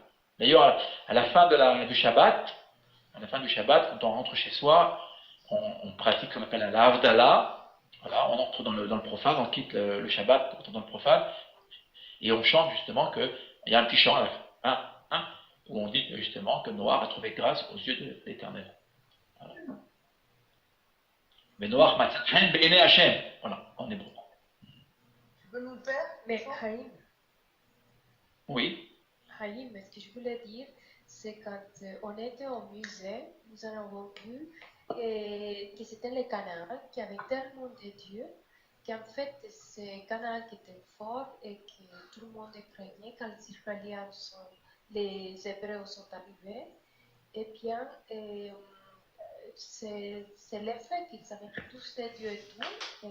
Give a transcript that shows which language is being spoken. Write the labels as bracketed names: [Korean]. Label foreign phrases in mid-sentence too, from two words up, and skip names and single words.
[French] D'ailleurs, à la fin du Shabbat, quand on rentre chez soi, on pratique ce qu'on appelle la Havdalah. Voilà, on entre dans le profane, on quitte le Shabbat pour entrer dans le profane, et on chante justement qu'il y a un petit chant à la fin, où on dit justement que Noir a trouvé grâce aux yeux de l'Éternel. [Hebrew] Voilà. Mais Noir מצא חן בעיני השם. [French] Voilà, en hébreu. Tu peux nous le faire? Mais Haïm, Oui. ce que je voulais dire, c'est quand on était au musée, nous en avons vu que c'était les Canaans qui avaient tellement de dieux qu'en fait, ces Canaans qui étaient forts et que tout le monde craignait quand les Hébreux sont arrivés, eh bien, c'est l'effet qu'ils avaient tous ces dieux et tout.